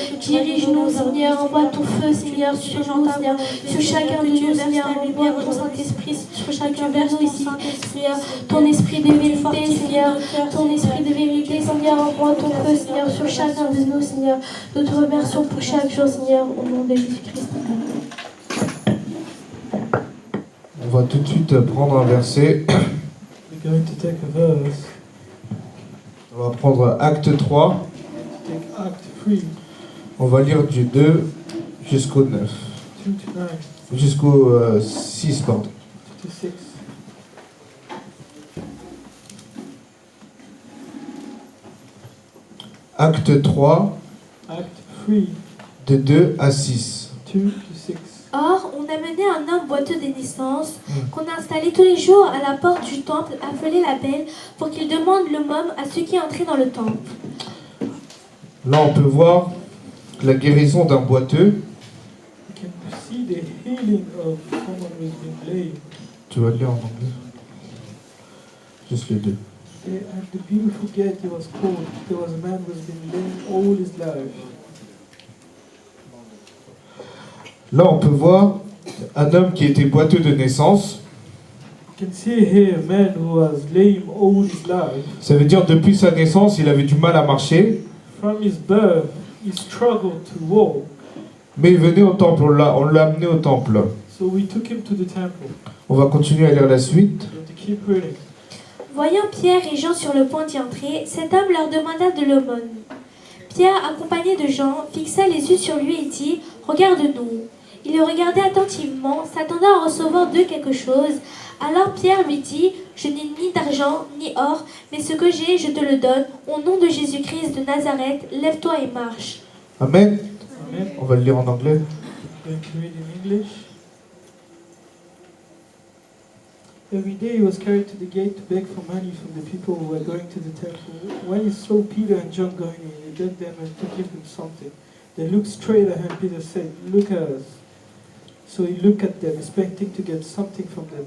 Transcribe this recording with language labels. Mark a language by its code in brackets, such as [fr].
[fr] Dirige-nous, Seigneur, envoie ton feu, Seigneur, sur nous, Seigneur, sur chacun de nous, Seigneur, envoie ton Saint-Esprit sur chacun de nous ici, Seigneur, ton esprit de vérité, Seigneur, ton esprit de vérité, Seigneur, envoie ton feu, Seigneur, sur chacun de nous, Seigneur. Nous te remercions pour chaque jour, Seigneur, au nom de Jésus-Christ. On va tout de suite prendre un verset. [en] We're going to take a verse. [fr] On va prendre Acte 3. [en] Take Act 3, [fr] On va lire du 2 jusqu'au 9. [en] 2 to 9, [fr] Jusqu'au 6, pardon. [en] 2 to 6. [fr] Acte 3, [en] Act 3, [fr] de 2 à 6. [en] 2 to 6. [fr] Or, on amenait un homme boiteux de naissance, qu'on installait tous les jours à la porte du temple, appelé la Belle, pour qu'il demande le môme à ceux qui entraient dans le temple. Là, on peut voir la guérison d'un boiteux. [en] You can see the healing of someone who's been lame. [fr] Tu vas le lire en anglais. Juste le 2. [en] And the beautiful gate he was called, there was a man who's been lame all his life. [fr] Là, on peut voir un homme qui était boiteux de naissance. [en] You can see here a man who was lame all his life. [fr] Ça veut dire depuis sa naissance, il avait du mal à marcher. [en] From his birth, he struggled to walk. [fr] Mais il venait au temple, on l'a amené au temple. [en] So we took him to the temple. [fr] On va continuer à lire la suite. [en] We have to keep reading. [fr] Voyant Pierre et Jean sur le point d'y entrer, cet homme leur demanda de l'aumône. Pierre, accompagné de Jean, fixa les yeux sur lui et dit « Regarde-nous ». Il le regardait attentivement, s'attendant à recevoir d'eux quelque chose. Alors Pierre lui dit « Je n'ai ni d'argent, ni or, mais ce que j'ai, je te le donne. Au nom de Jésus-Christ de Nazareth, lève-toi et marche. » Amen. Amen. On va le lire en anglais. [en] I'm going to read in English. Every day he was carried to the gate to beg for money from the people who were going to the temple. When he saw Peter and John going in, he begged them to give him something. They looked straight at him. Peter said, "Look at us." So he looked at them, expecting to get something from them.